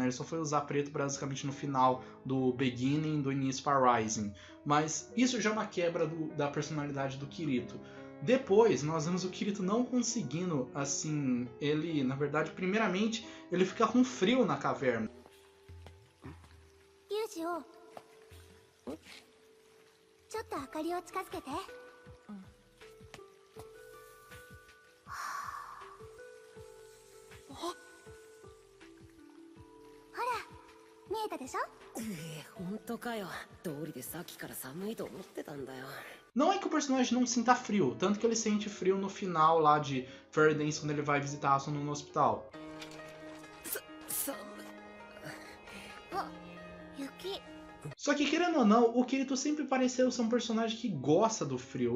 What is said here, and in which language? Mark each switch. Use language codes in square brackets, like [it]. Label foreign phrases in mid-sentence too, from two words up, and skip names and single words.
[pt] Ele só foi usar preto basicamente no final do Beginning, do início para Rising. Mas isso já é uma quebra da personalidade do Kirito. Depois, nós vemos o Kirito não conseguindo, assim... Ele, na verdade, primeiramente, ele fica com frio na caverna. Yuji-o, [ja] ちょっと明かりを近づけて。ほら、見えたでしょ？本当かよ。道理でさっきから寒いと思ってたんだよ。 [pt] Não é que o personagem não sinta frio, tanto que ele sente frio no final lá de Fairy Dance quando ele vai visitar a Asuna no hospital. [ja] あ、雪。 [pt] Só que, querendo ou não, o Kirito sempre pareceu ser um personagem que gosta do frio.